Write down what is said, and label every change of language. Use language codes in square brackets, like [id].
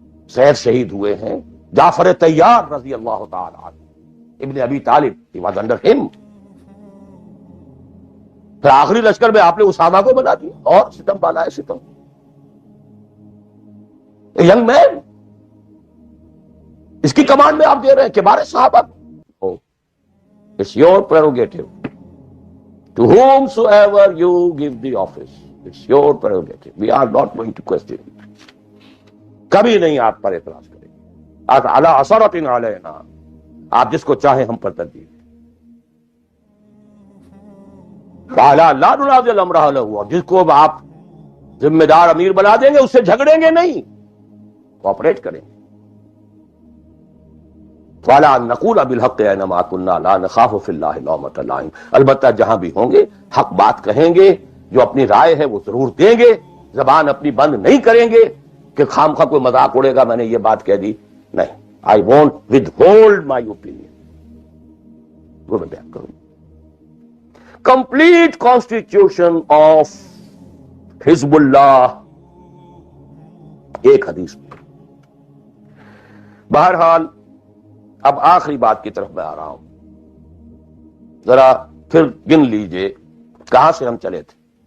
[ur] زید شہید ہوئے ہیں، جعفر طیار رضی اللہ تعالی عنہ، ابن ابی طالب، [en] he was under him. [ur] پھر آخری لشکر میں آپ نے اسامہ کو بنا دیا، اور ستم بالا ہے ستم. ینگ مین، اس کی کمانڈ میں آپ دے رہے ہیں کبار صحابہ کو. [en] It's your prerogative. To whomsoever you give the office, it's your prerogative. We are not going to question it. [ur] کبھی نہیں آپ پر اعتراض کریں گے. [ar] عَلَىٰ أَثَرَةٍ عَلَيْنَا، [ur] آپ جس کو چاہیں ہم پر ترجیح دیں. [ar] فَعَلَىٰ لَا نُنَازِعُ الْأَمْرَ لَهُ، [ur] جس کو آپ ذمہ دار امیر بنا دیں گے اس سے جھگڑیں گے نہیں، کوآپریٹ کریں گے. [ar] وَلَا نَقُولَ بِالْحَقِّ أَيْنَمَا كُنَّا لَا نَخَافُ فِي اللَّهِ لَوْمَةَ لَائِمٍ، [ur] البتہ جہاں بھی ہوں گے حق بات کہیں گے، جو اپنی رائے ہے وہ ضرور دیں گے، زبان اپنی بند نہیں کریں گے کہ خام خواہ کوئی مذاق اڑے گا میں نے یہ بات کہہ دی. [en] نہیں، I won't withhold my opinion. [ur] وہ میں بیان کروں. [en] Complete constitution of Hezbollah, [ur] ایک حدیث میں. بہرحال اب آخری بات کی طرف میں آ رہا ہوں، ذرا پھر گن لیجئے کہاں سے ہم چلے تھے.